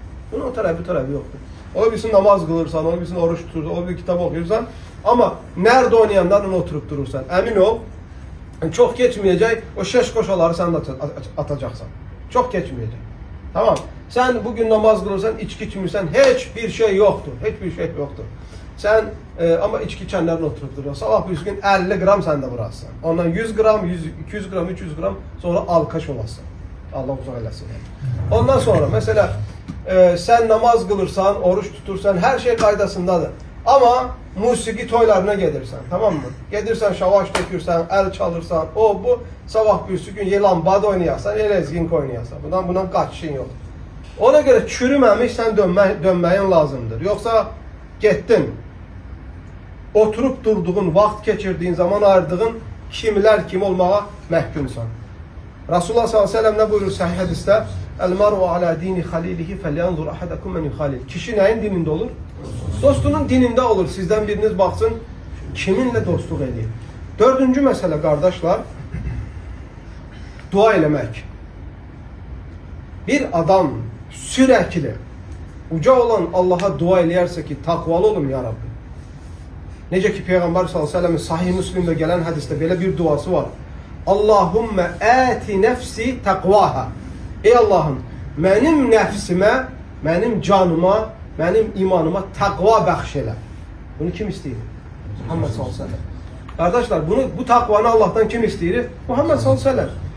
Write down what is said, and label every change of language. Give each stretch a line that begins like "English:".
Azerbaijani: Bunun o tərəfi, bu tərəfi yoxdur. Ola bilsin namaz qılırsan, ola bilsin oruç tutursan, ola bilsin kitab oxuyursan, amma nerede oynayanlarla oturup durursan, əmin ol, çox keçməyəcək, o şeş qoşaları sən də atacaqsan. Çox keçməyəcək. Tamam. Sən bugün namaz qılırsan, içki içmirsən, heç bir şey yoxdur. Heç bir şey yoxdur. Sən ama içki içənlərlə oturup durursan, sabah bir gün 50 gram sən də vurarsan. Ondan 100 gram, 200 gram, 300 gram sonra alkaş olasın. Allah uzaq eləsin. Ondan sonra mesela sen namaz qılırsan, oruç tutursan, her şey qaydasındadır. Ama musiki toylarına gedirsən, tamam mı? Gedirsən, şavaş dökürsən, el çalırsan, o bu, sabah bir gün lambada oynayarsan, elezgink oynayarsan. Bundan qaçışın yoxdur. Ona göre çürüməmiş sən dönməyin lazımdır. Yoksa getdin, oturup durduğun, vaxt keçirdiğin, zaman ayırdığın kimlər kim olmağa məhkumsan. Rasulullah sallallahu aleyhi ve sellem ne buyurur sahih hadiste?
Arabic: El-mar'u ala dini halilihi felyanzur ahadakum men yuhalil.
Azerbaijani: Kişi neyin dininde olur? Dostunun dininde olur. Sizden biriniz baksın kiminle dostluq edir. Dördüncü mesele kardeşler, dua eləmək. Bir adam sürekli uca olan Allah'a dua eləyərsə ki, takvalı olun ya Rabbi. Necə ki Peygamber sallallahu aleyhi ve sellem'in sahih Müslim'de gelen hadiste böyle bir duası var.
Arabic: Allahümme ati nefsi takvaha.
Azerbaijani: Ey Allah'ım, mənim nəfsimə, mənim canıma, mənim imanıma takva bəxş elə. Bunu kim istəyir? Muhammed sallallahu aleyhi ve sellem. Kardeşler, bu takvanı Allah'tan kim istəyir? Muhammed sallallahu aleyhi ve sellem.